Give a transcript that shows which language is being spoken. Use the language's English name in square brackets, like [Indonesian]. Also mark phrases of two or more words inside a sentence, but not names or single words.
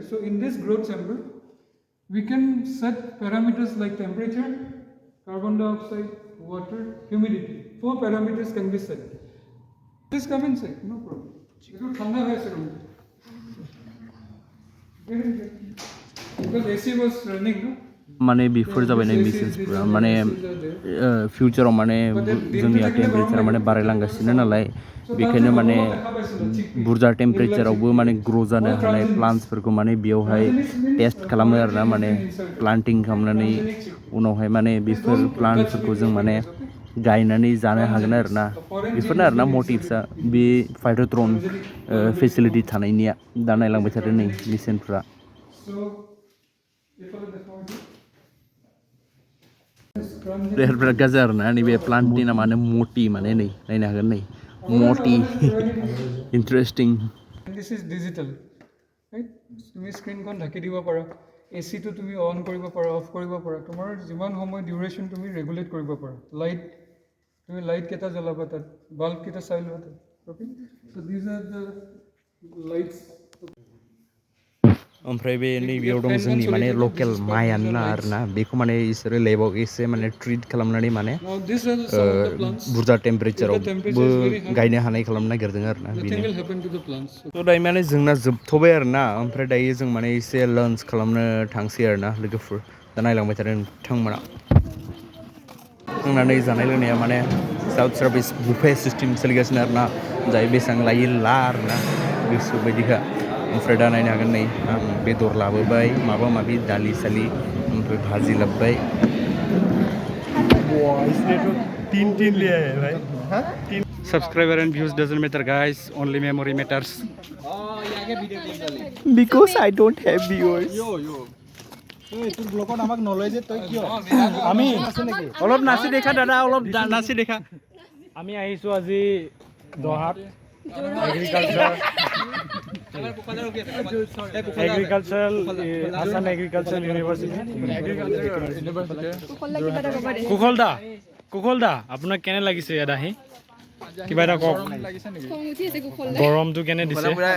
[English] So in this growth chamber, we can set parameters like temperature, carbon dioxide, water, humidity. 4 parameters can be set. Please come inside, no problem. Because AC was running, no? [Bodo] माने बेफोर जाबाय मिसेसफोरा माने फिउचाराव माने जोंनिया टेम्पारेचारा माने बारायलांगासिनो नालाय बेखायनो माने बुरजा टेम्पारेचारावबो माने ग्र' जानो हानाय प्लान्टसफोरखौ माने बेयावहाय टेस्ट खालामो आरोना माने प्लान्टिं खालामनानै उनावहाय माने बेफोर प्लान्टफोरखौ जों माने गायनानै जानो हागोन आरोना बेफोरनो आरोना मटिभ्सआ बे [English] phytotron facility [Bodo] थानायनिया दा नायलांबाय थादों नै मिसेनफ्रा बिराद गाज्रि आरोना नैबे प्लान्टनि नामानो मटि माने नै नायनो हागोन नै मटि इन्टारेस्टिं [English] This is digital, right? [Assamese] তুমি স্ক্ৰীনখন ঢাকি দিব পাৰা এচিটো তুমি অন কৰিব পাৰা অফ কৰিব পাৰা তোমাৰ যিমান সময় ডিউৰেশ্যন তুমি ৰেগুলেট কৰিব পাৰা লাইট তুমি লাইট কেইটা জ্বলাবা তাত বাল্ব কেইটা চাই লোৱা তাত [English] okay so these are the lights [Bodo] ओमफ्राय बे नैबेयाव दं जोंनि माने लकेल माइआनो ना आरोना बेखौ माने इसोरो लेबाव एसे माने ट्रिट खालामनानै माने बुरजा टेम्पारेचारावबो गायनो हानाय खालामनो नागिरदों आरोना बेनो थ' दायो माने जोंना जोबथ'बाय आरोना ओमफ्राय दायो जों माने एसे लान्च खालामनो थांसै आरोना लोगोफोर दा नायलांबाय थादों नोंथांमोना जोंना नै जानाय लोंनाया माने [English] self service buffet system [Bodo] सोलिगासिनो आरोना जाय बेसेबां लायो ला आरोना गोसो बायदिखा ओमफ्राय दा नायनो हागोन नै आं बेदर लाबोबाय माबा माबि दालि सालि ओमफ्राय भाजि लाबोबाय [English] Subscriber and views doesn't matter, guys. Only memory matters. because I don't have viewers [Assamese] তোৰ ব্লগত আমাক নলয় যে তই কিয় আমি অলপ নাচি দেখা দাদা অলপ নাচি দেখা আমি আহিছোঁ আজি দহাত এগ্ৰিকালচাৰেল আসাম এগ্ৰিকালচাৰেল ইউনিভাৰ্চিটি কুশল দা আপোনাক কেনে লাগিছে ইয়াত আহি কিবা এটা কওক গৰমটো কেনে দিছে